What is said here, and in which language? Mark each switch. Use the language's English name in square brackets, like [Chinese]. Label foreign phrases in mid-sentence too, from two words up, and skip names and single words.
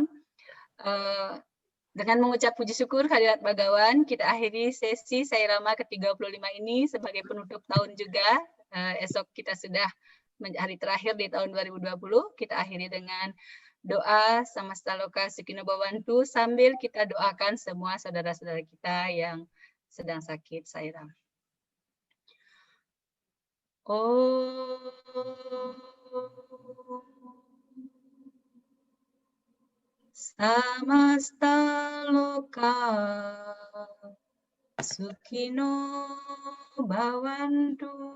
[Indonesian] Dengan mengucap puji syukur hadirat Bagawan, kita akhiri sesi Sairama ke-35 ini sebagai penutup tahun juga. Esok kita sudah hari terakhir di tahun 2020. Kita akhiri dengan doa [Sanskrit] समस्त लोक सुखिनो भवन्तु [Indonesian] sambil kita doakan semua saudara-saudara kita yang sedang sakit. Sairam. [Sanskrit] समस्त लोक सुखिनो भवन्तु.